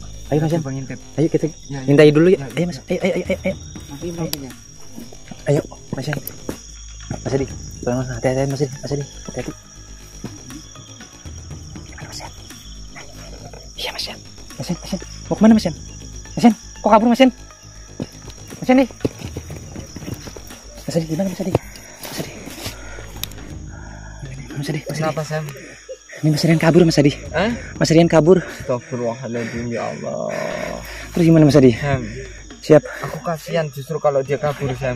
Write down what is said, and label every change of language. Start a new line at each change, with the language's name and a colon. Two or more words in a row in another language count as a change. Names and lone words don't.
Indonesian: Ayo Mas Yan. Coba ngintip. Ayo kita Ya. mintai dulu ya. Ya, Ayo Mas. Ayo. Matiin lampunya. Ayo Mas Yan. Mas Adi. Tolong Mas. Hati-hati Mas Adi. Hati-hati. Gimana Mas Yan? Iya Mas Yan. Mas Yan. Mau kemana Mas Yan? Mas Yan. Kok kabur Mas Yan? Mas Yan nih. Mas Adi gimana Mas Adi? Mas Adi. Kenapa Sam? Ini Mas Rian kabur Mas Adi. Mas Rian kabur.
Arabic: أستغفر الله العظيم يا الله.
Indonesian: Terus gimana Mas Adi? Sam, Siap. aku kasihan justru kalau dia kabur Sam.